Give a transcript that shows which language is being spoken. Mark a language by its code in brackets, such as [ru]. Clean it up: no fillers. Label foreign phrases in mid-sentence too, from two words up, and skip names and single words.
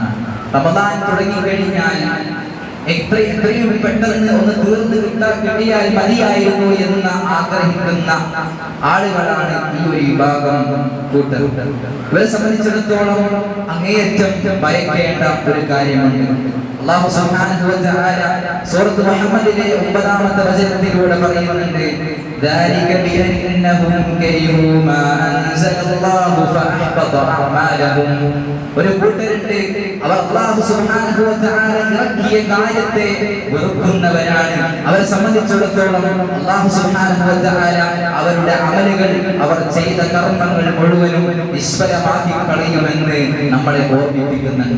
[ml] റമദാൻ തുടങ്ങിക്കഴിഞ്ഞാൽ എത്രയും പെട്ടെന്ന് ഒന്ന് തീർന്നു കിട്ടിയാൽ മതിയായിരുന്നു എന്ന് ആഗ്രഹിക്കുന്ന ആളുകളാണ് ഈ ഒരു വിഭാഗം കൂട്ടർ. ഇവരെ സംബന്ധിച്ചിടത്തോളം അങ്ങേയറ്റം ഭയക്കേണ്ട ഒരു കാര്യമുണ്ട്. [ar] الله سبحانه وتعالى [ml] സൂറത്ത് മുഹമ്മദിലെ 9-ാമത്തെ വചനത്തിലൂടെ പറയുന്നുണ്ട്, [ar] ذلك بأنهم كرهوا ما أنزل الله فأحبط أعمالهم. [ml] ഒരു കൂട്ടരുണ്ട്, അവർ [ar] الله سبحانه وتعالى [ml] ഇറക്കിയ കാര്യത്തെ വെറുക്കുന്നവരാണ്. അവരെ സംബന്ധിച്ചിടത്തോളം [ar] الله سبحانه وتعالى [ml] അവരുടെ അമലുകൾ, അവർ ചെയ്ത കർമ്മങ്ങൾ മുഴുവനും നിഷ്ഫലമാക്കി കളയുമെന്ന് നമ്മളെ ഓർമ്മിപ്പിക്കുന്നുണ്ട്.